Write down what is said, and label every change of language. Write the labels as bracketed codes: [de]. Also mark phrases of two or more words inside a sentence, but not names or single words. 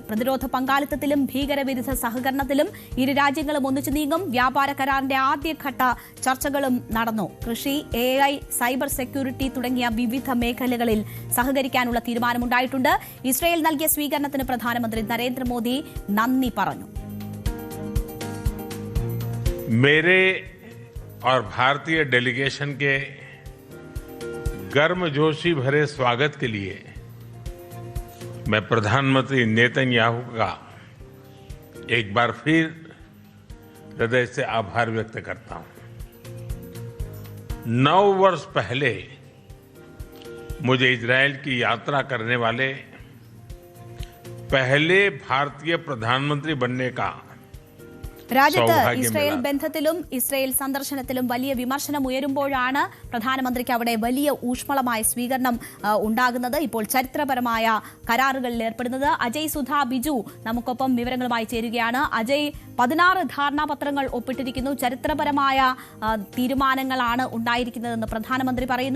[ml] പ്രതിരോധ പങ്കാളിത്തത്തിലും ഭീകരവിരുദ്ധ സഹകരണത്തിലും ഇരു രാജ്യങ്ങളും ഒന്നിച്ചു നീങ്ങും. വ്യാപാര കരാറിന്റെ ആദ്യഘട്ട ചർച്ചകളും നടന്നു. കൃഷി, AI, [en] cyber security [ml] തുടങ്ങിയ വിവിധ മേഖലകളിൽ സഹകരിക്കാനുള്ള തീരുമാനമുണ്ടായിട്ടുണ്ട്. ഇസ്രയേൽ നൽകിയ സ്വീകരണത്തിന് പ്രധാനമന്ത്രി നരേന്ദ്രമോദി നന്ദി പറഞ്ഞു. [hi] मेरे और भारतीय डेलीगेशन के गर्मजोशी भरे स्वागत के लिए मैं प्रधानमंत्री नेतन्याहू का एक बार फिर हृदय से आभार व्यक्त करता हूं। 9 वर्ष पहले मुझे इजरायल की यात्रा करने वाले पहले भारतीय प्रधानमंत्री बनने का [ml] രാജ്യത്ത് [hi] सौभाग्य [ml] ഇസ്രായേൽ [hi] मिला। [ml] ബന്ധത്തിലും ഇസ്രായേൽ സന്ദർശനത്തിലും വലിയ വിമർശനം ഉയരുമ്പോഴാണ് പ്രധാനമന്ത്രിക്ക് അവിടെ വലിയ ഊഷ്മളമായ സ്വീകരണം ഉണ്ടാകുന്നത്. ഇപ്പോൾ ചരിത്രപരമായ കരാറുകളിൽ ഏർപ്പെടുന്നത് അജയ് സുധാ ബിജു നമുക്കൊപ്പം വിവരങ്ങളുമായി ചേരുകയാണ്. അജയ്, 16 ധാരണാപത്രങ്ങൾ ഒപ്പിട്ടിരിക്കുന്നു. ചരിത്രപരമായ തീരുമാനങ്ങളാണ് ഉണ്ടായിരിക്കുന്നതെന്ന് പ്രധാനമന്ത്രി പറയുന്നു.